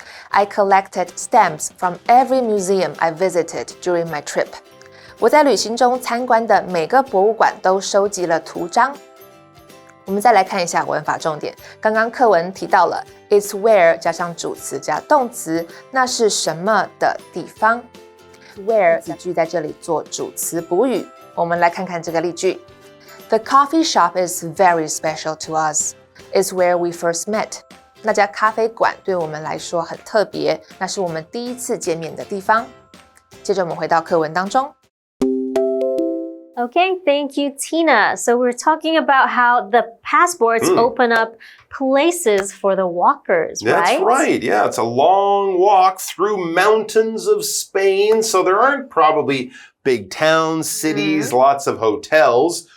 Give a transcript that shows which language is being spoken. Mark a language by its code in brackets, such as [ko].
[en] I collected stamps from every museum I visited during my trip. [zh] 我在旅行中参观的每个博物馆都收集了图章。我们再来看一下文法重点。刚刚课文提到了 It's where 加上主词加动词，那是什么的地方。 Where 子句在这里做主词补语。我们来看看这个例句。 [en] The coffee shop is very special to us. It's where we first met. [zh] 那家咖啡馆对我们来说很特别，那是我们第一次见面的地方。接着我们回到课文当中。 [en] Okay, thank you, Tina. So we're talking about how the passports open up places for the walkers, right? That's right. Yeah, it's a long walk through mountains of Spain. So there aren't probably big towns, cities, lots of hotels.